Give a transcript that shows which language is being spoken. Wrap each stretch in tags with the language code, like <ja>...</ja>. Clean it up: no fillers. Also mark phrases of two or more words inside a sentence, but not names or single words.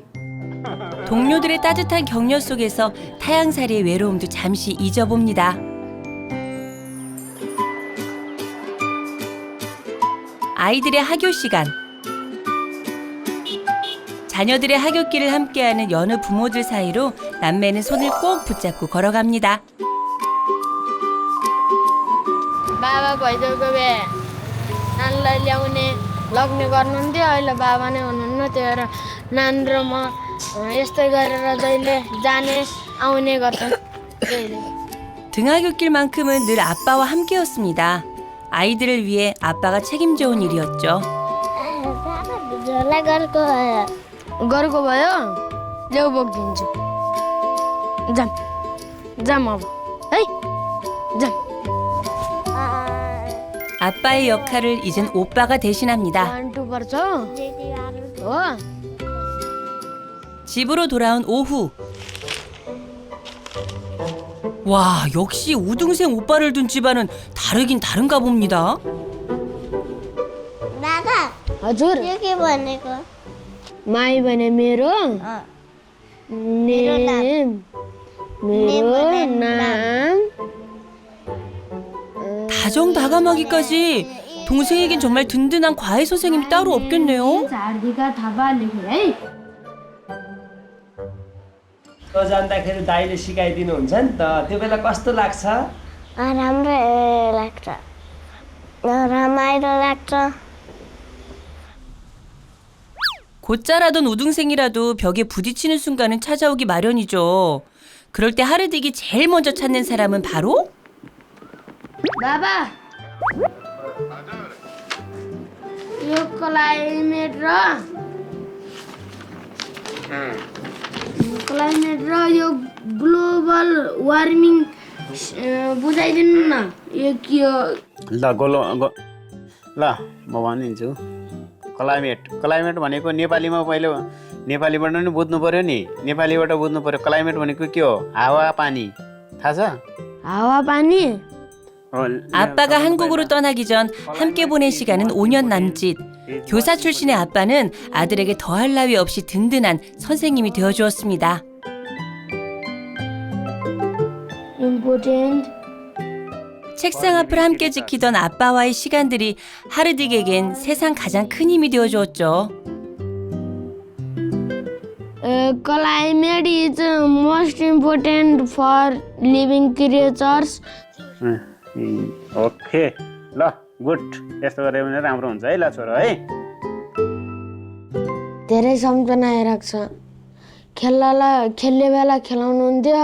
<ko>동료들의 따뜻한 격려 속에서 타향살이의 외로움도 잠시 잊어봅니다. 아이들의 학교 시간. 자녀들의 학교길을 함께하는 여느 부모들 사이로 남매는 손을 꼭 붙잡고 걸어갑니다.</ko> <ne>बाबा भइदेउको भए नानीलाई ल्याउने लग्ने गर्नुहुन्थ्यो अहिले बाबा नै हुनुहुन्न त्यही भएर नानी र म यस्तै गरेर जहिले जाने आउने गर्छन् जहिले</ne> <ko>등하굣길만큼은 늘 아빠와 함께였습니다. 아이들을 위해 아빠가 책임져온 일이었죠.</ko> <ne>झोला गरेको भयो ल्याउ बोकिदिन्छु जाम जाम अब है जाम</ne> <ko>아빠의 역할을 이젠 오빠가 대신합니다.</ko> <ne>पर्छ हो</ne> <ko>집으로 돌아온 오후. 와, 역시 우등생 오빠를 둔 집안은 다르긴 다른가 봅니다.</ko> <ne>हजुर के भनेको माई भने मेरो नेम मेरो नाम</ne> <ko>다정다감하기까지 동생에겐 정말 든든한 과외 선생님이 따로 없겠네요.</ko> <ne>झारदिका थापा लेखेर है जाँदाखेरि दाइले सिकाइदिनुहुन्छ नि त त्यो बेला कस्तो लाग्छ? राम्रो लाग्छ रमाइलो लाग्छ</ne> <ko>곧자라던 우등생이라도 벽에 부딪히는 순간은 찾아오기 마련이죠. 그럴 때 하르딕이 제일 먼저 찾는 사람은 바로</ko> <ne>बाबा यो क्लाइमेट र यो</ne> <en>global warming</en> <ne>बुझाइदिनु न यो के हो ल म भनिदिन्छु क्लाइमेट भनेको नेपालीमा पहिलो नेपालीबाट नि बुझ्नु पर्यो नि नेपालीबाट बुझ्नु पर्यो क्लाइमेट भनेको के हो हावा पानी थाहा छ हावा पानी</ne> <ko>아빠가 한국으로 떠나기 전 함께 보낸 시간은 5년 남짓. 교사 출신의 아빠는 아들에게 더할 나위 없이 든든한 선생님이 되어주었습니다.</ko> <en>इम्पोर्टेन्ट</en> <ko>책상 앞을 함께 지키던 아빠와의 시간들이 하르딕에겐 세상 가장 큰 힘이 되어주었죠.</ko> <en>climate is most important for living creatures</en> <ne>ओके ल गुड यस्तो गऱ्यो भने राम्रो हुन्छ है ल छोरो है धेरै सम्झना आइरहेको छ खेल्ने बेला खेलाउनुहुन्थ्यो</ne>